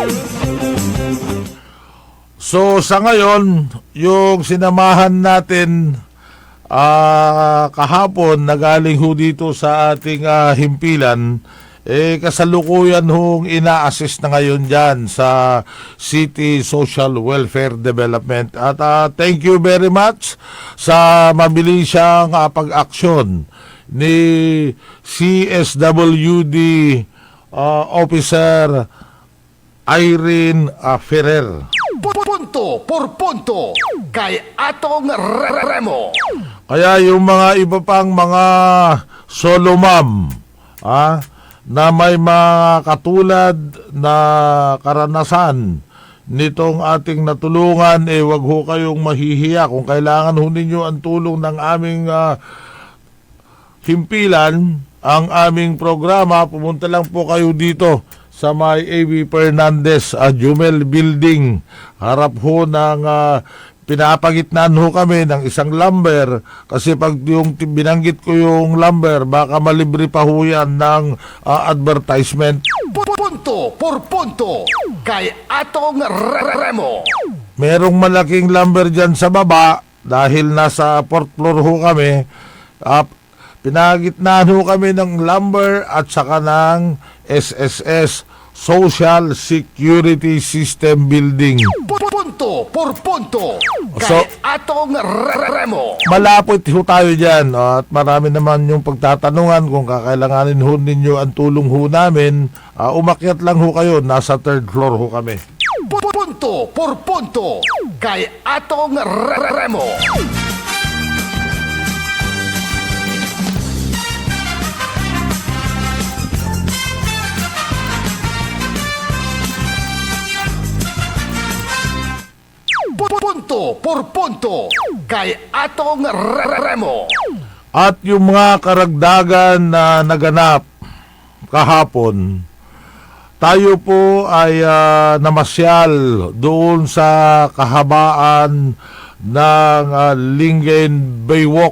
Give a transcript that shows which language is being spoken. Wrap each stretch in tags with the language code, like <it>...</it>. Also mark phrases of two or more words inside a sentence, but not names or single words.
<tl>So sa ngayon, yung sinamahan natin kahapon na galing ho dito sa ating himpilan, kasalukuyan hong ina-assist na ngayon dyan sa City Social Welfare Development. At</tl> <en>thank you very much</en> <tl>sa mabilisang pag-aksyon ni CSWD Officer Irene Ferrer. Punto por punto kay Atong Remo. Kaya yung mga iba pang mga</tl> <en>solo mom</en> <tl>na may mga katulad na karanasan nitong ating natulungan, wag ho kayong mahihiya. Kung kailangan ho ninyo ang tulong ng aming himpilan, ang aming programa, pumunta lang po kayo dito sa may A.V. Fernandez Jumel Building. Harap ho ng pinapagitnaan ho kami ng isang lumber, kasi pag yung binanggit ko yung lumber, baka malibre pa ho yan ng advertisement. Punto por punto kay Atong Remo. Merong malaking lumber dyan sa baba dahil nasa 4th floor ho kami. Pinagitnaan ho kami ng lumber at saka ng SSS, Social Security System Building. Punto por punto kay Atong Remo. Malapit ho tayo dyan, at marami naman yung pagtatanungan kung kakailanganin ho ninyo ang tulong ho namin. Umakyat lang ho kayo, nasa 3rd floor ho kami. Punto por punto kay Atong Remo. Punto por punto kay Atong Remo. At yung mga karagdagan na naganap kahapon, tayo po ay namasyal doon sa kahabaan ng Lingayen Baywalk.</tl>